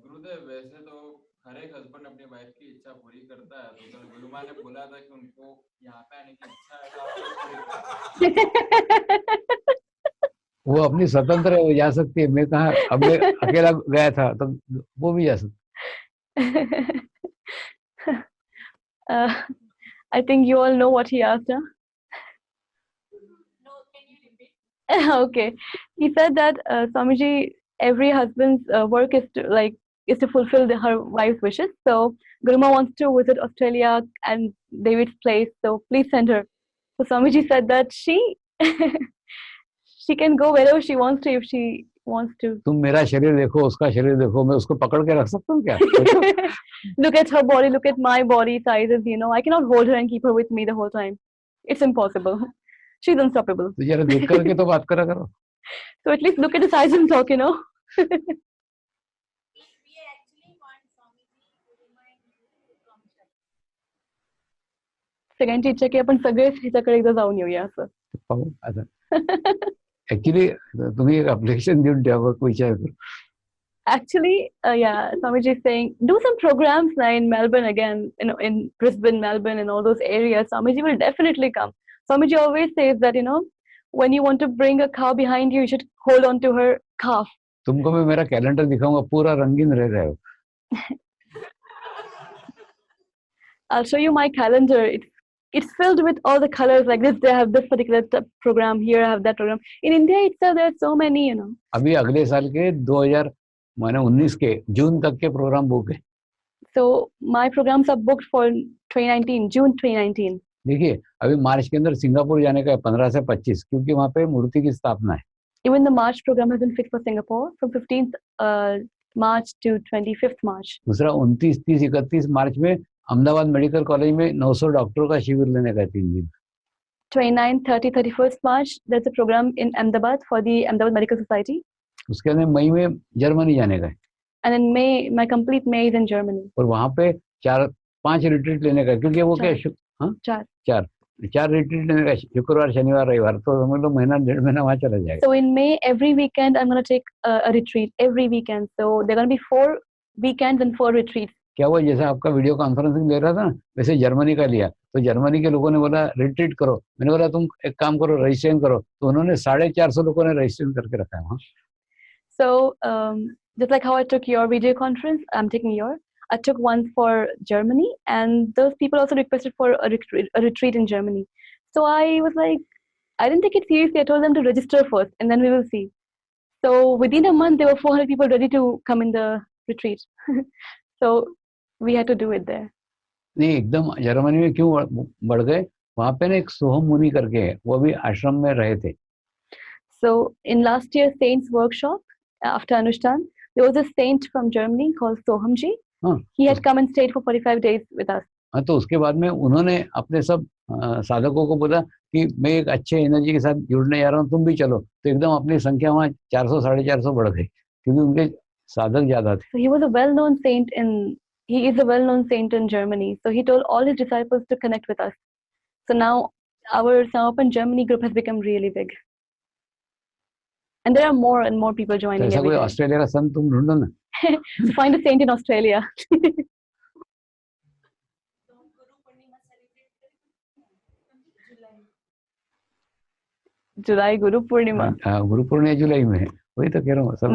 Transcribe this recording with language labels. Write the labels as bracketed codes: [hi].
[hi] गुरुदेव, वैसे तो हर एक हस्बैंड अपनी वाइफ की इच्छा पूरी करता है, तो कल गुरु माँ ने बोला था कि उनको यहाँ पे आने की इच्छा है, तो आप पूरी करते वो अपनी स्वतंत्र है, वो जा सकती है। मैं कहा, अब मैं अकेला गया था तो वो भी जा सकती। [en] I think you all know what he asked, huh? No, can you repeat? Okay, he said that Swamiji, every husband's work is to fulfill her wife's wishes. So Guruma wants to visit Australia and David's place, so please send her. So Swamiji said that she she can go wherever she wants to if she wants to. [hi] तुम मेरा शरीर देखो, उसका शरीर देखो, मैं उसको पकड़ के रख सकता हूँ क्या? [en] Look at her body, look at my body sizes, you know, I cannot hold her and keep her with me the whole time. It's impossible. She's unstoppable. [hi] तो जरा देख करके तो बात करा करो। [en] So at least look at the size and talk, you know. We actually want Swamiji to remind you to come check. [mr] सगळ्यांची इच्छा की आपण सगळेच ह्याच्याकडे एकदा जाऊन येऊया असं. पाहू आता ऍक्च्युली तुम्ही एक अप्लिकेशन देऊन ठेवा, विचार करू. [en] Actually, yeah, Swamiji is saying, do some programs now in Melbourne again, you know, in Brisbane, Melbourne, and all those areas. Swamiji will definitely come. Swamiji always says that, you know, when you want to bring a cow behind you, you should hold on to her calf. [hi] तुमको मैं मेरा calendar दिखाऊंगा, पूरा रंगीन रह रहा है। [en] I'll show you my calendar. It's filled with all the colors. Like this, they have this particular program. Here, I have that program. In India itself, there are so many, you know. [hi] अभी अगले साल के 2019 के जून तक के programme book है। [en] So my programs are booked for 2019, June 2019. [hi] देखिए, अभी मार्च के अंदर सिंगापुर जाने का है 15 से 25, क्योंकि वहाँ पे मूर्ति की स्थापना है। [en] Even the March program has been fixed for Singapore from 15th March to 25th March. [hi] दूसरा 29, 30, 31 मार्च में अहमदाबाद मेडिकल कॉलेज में 900 डॉक्टरों का शिविर लेने का 3 दिन। [en] 29, 30, 31st March, there's a program in Ahmedabad for the Ahmedabad Medical Society. [hi] उसके अंदर मई में जर्मनी जाने का है। [en] And in May, my complete May is in Germany. [hi] और वहाँ पे 4-5 रिट्रीट लेने का, क्योंकि वो क्या चार रिट्रीट लेने का, शुक्रवार, शनिवार, रविवार, तो समझ लो महीना 1.5 महीना वहाँ चला जाएगा। [en] So in May, every weekend, I'm going to take a retreat every weekend. So there are going to be 4 weekends and 4 retreats. [hi] क्या हुआ, जैसा आपका वीडियो कॉन्फ्रेंसिंग ले रहा था ना, वैसे जर्मनी का लिया, तो जर्मनी के लोगों ने बोला रिट्रीट करो। मैंने बोला तुम एक काम करो, रजिस्ट्रेशन करो, तो उन्होंने 450 लोगों ने रजिस्ट्रेशन करके रखा है वहाँ। [en] So just like how I took your video conference, I'm taking yours. I took one for Germany, and those people also requested for a retreat in Germany. So I was like, I didn't take it seriously. I told them to register first, and then we will see. So within a month, there were 400 people ready to come in the retreat. So we had to do it there. [hi] नहीं, एकदम Germany में क्यों बढ़ गए? वहाँ पे ना एक सोहम मुनि करके है, वो भी आश्रम में रहे थे। [en] So in last year's Saints workshop, after Anushthan, there was a saint from Germany called Sohamji. He had come and stayed for 45 days with us. [hi] हाँ, तो उसके बाद में उन्होंने अपने सब साधकों को बोला कि मैं एक अच्छे एनर्जी के साथ जुड़ने जा रहा हूँ, तुम भी चलो। तो एकदम अपनी संख्या वहाँ 400-450 बढ़ गई, क्योंकि उनके साधक ज्यादा थे। [en] So he was a well-known saint he is a well-known saint in Germany. So he told all his disciples to connect with us. So now our Samapan Germany group has become really big. And there are more and more people [hi] तो [en] joining [hi] ऐसा [en] every [hi] कोई [en] day. [hi] Australia का संत तुम ढूंढो ना. [en] So find a saint in Australia. [hi] तो हम Guru Purnima celebrate करेंगे जुलाई जुलाई गुरु पूर्णिमा. गुरु पूर्णिमा जुलाई में है, वही तो कह रहा हूँ. सब